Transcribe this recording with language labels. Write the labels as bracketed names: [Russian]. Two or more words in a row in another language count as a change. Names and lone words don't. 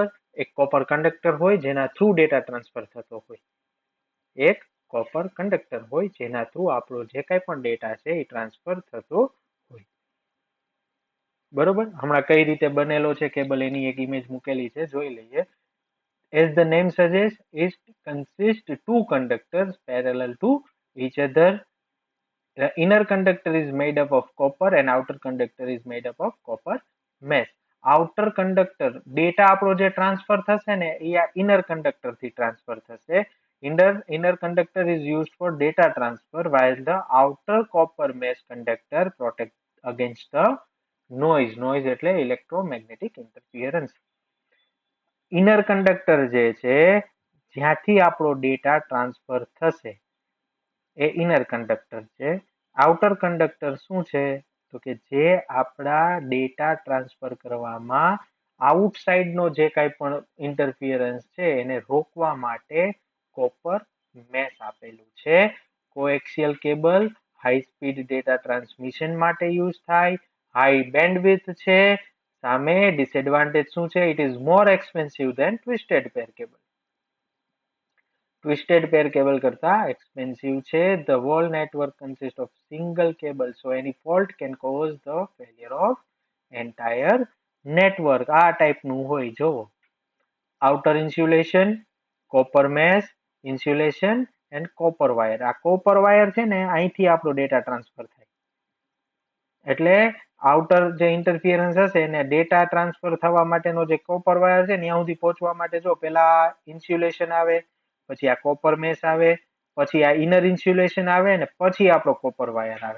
[Gujarati] એક [English] copper conductor [Gujarati] હોય જેના [English] through data transfer [Gujarati] થતો હોય. એક [English] copper conductor [Gujarati] હોય જેના થ્રુ આપણો જે કાંઈ પણ ડેટા છે એ ટ્રાન્સફર થતો હોય. બરોબર. હમણાં કઈ રીતે બનેલો છે કેબલ એની એક ઇમેજ મૂકેલી છે, જોઈ લઈએ. [English] As the name suggests, it consists two conductors parallel to each other. The inner conductor is made up of copper and outer conductor is made up of copper mesh. outer conductor data [Gujarati] આપણો જે ટ્રાન્સફર થશે ને એ આ [English] inner conductor [Gujarati] થી ટ્રાન્સફર થશે. [English] inner conductor is used for data transfer while the outer copper mesh conductor protects against the noise એટલે electromagnetic interference. inner conductor [Gujarati] જે છે જ્યાંથી આપણો [English] data transfer [Gujarati] થશે એ [English] inner conductor [Gujarati] છે. [English] outer conductor [Gujarati] શું છે તો કે જે આપણા [English] data transfer [Gujarati] કરવામાં આઉટસાઇડ નો જે કાંઈ પણ ઇન્ટરફિયરન્સ છે એને રોકવા માટે [English] copper mesh [Gujarati] આપેલું છે. [English] coaxial cable high speed data transmission [Gujarati] માટે યુઝ થાય, [English] high bandwidth [Gujarati] છે. સામે ડિસએડવાન્ટેજ શું છે? [English] It is more expensive than twisted pair cable. twisted pair cable [Gujarati] કરતા એક્સપેન્સિવ છે. [English] The whole network consists of single cable, so any fault can cause the failure of entire network. [Gujarati] આ ટાઈપનું હોય જોવો. [English] Outer insulation, copper mesh, insulation and copper wire. [Gujarati] આ [English] copper wire [Gujarati] છે ને અહીંથી આપણો [English] data transfer [Gujarati] થાય. એટલે આઉટર જે ઇન્ટરફિયરન્સ હશે ને [English] data transfer [Gujarati] થવા માટેનો જે [English] copper wire [Gujarati] છે ને ત્યાં સુધી પહોંચવા માટે જો પેલા ઇન્સ્યુલેશન આવે, પછી આ [English] copper mesh [Gujarati] આવે, પછી આ [English] inner insulation [Gujarati] આવે ને પછી આપણો [English] copper wire [Gujarati] આવે.